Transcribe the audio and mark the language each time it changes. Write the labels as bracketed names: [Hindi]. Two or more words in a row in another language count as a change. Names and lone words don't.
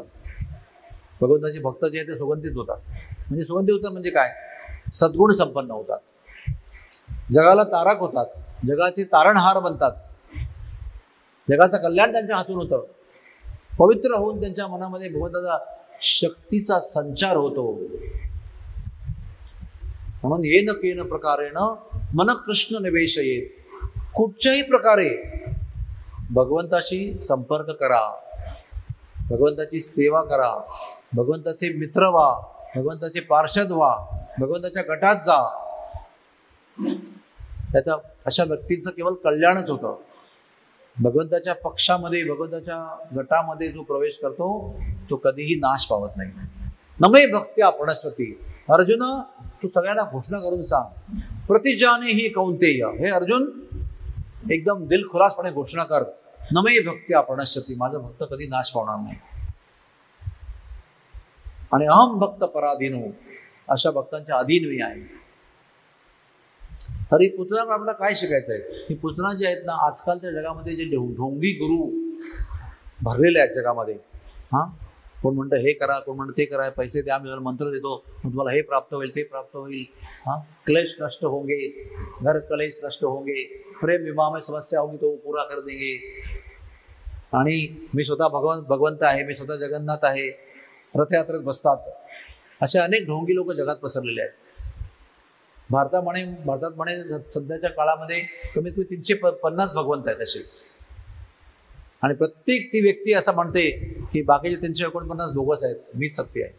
[Marathi] भगवंताचे भक्त जे आहेत ते सुगंधित होतात. म्हणजे सुगंधित होतात म्हणजे काय, सद्गुण संपन्न होतात, जगाला तारक होतात, जगाचे तारणहार बनतात, जगाचं कल्याण त्यांच्या हातून होतं. पवित्र होऊन त्यांच्या मनामध्ये भगवंताचा शक्तीचा संचार होतो. [Sanskrit] म्हणून येन केन प्रकारेण मन कृष्ण निवेशयेत. [Marathi] कुठच्याही प्रकारे भगवंताशी संपर्क करा, भगवंताची सेवा करा, भगवंताचे मित्र व्हा, भगवंताचे पार्षद व्हा, भगवंताच्या गटात जा. त्याचा अशा व्यक्तींचं केवळ कल्याणच होतं. भगवंताच्या पक्षामध्ये, भगवंताच्या गटामध्ये जो प्रवेश करतो तो कधीही नाश पावत नाही. [Sanskrit] नमे भक्त्या प्रणश्वती. [Marathi] अर्जुन तू सगळ्यांना घोषणा करून सांग, [Sanskrit] प्रतिजाने ही कौंतेय. [Marathi] हे अर्जुन एकदम दिलखुलासपणे घोषणा कर, [Sanskrit] नमे भक्त्या प्रणश्यती, [Marathi] माझा भक्त कधी नाश पावणार नाही. आणि [Sanskrit] अहम भक्त पराधीनो, [Marathi] अशा भक्तांच्या अधीन मी आहे. तर ही पुतना आपल्याला काय शिकायचं आहे. ही पुतना जी आहेत ना, आजकालच्या जगामध्ये जे ढोंगी गुरु भरलेले आहेत जगामध्ये. हां, कोण म्हणतं हे करा, कोण म्हणतं ते करा, पैसे द्या, मी मंत्र देतो, मग तुम्हाला हे प्राप्त होईल, ते प्राप्त होईल. हां, [Hindi] क्लेश नष्ट होंगे, घर क्लेश नष्ट होंगे, प्रेम विवाह में समस्या होगी तो पूरा कर देंगे. [Marathi] आणि मी स्वतः भगवंत आहे, मी स्वतः जगन्नाथ आहे, रथयात्रेत बसतात. असे अनेक ढोंगी लोक जगात पसरलेले आहेत. भारतात म्हणे सध्याच्या काळामध्ये कमीत कमी 350 भगवंत आहेत असे. आणि प्रत्येक ती व्यक्ती असं म्हणते की बाकीचे 349 बोगस आहेत, मीच सत्य आहे.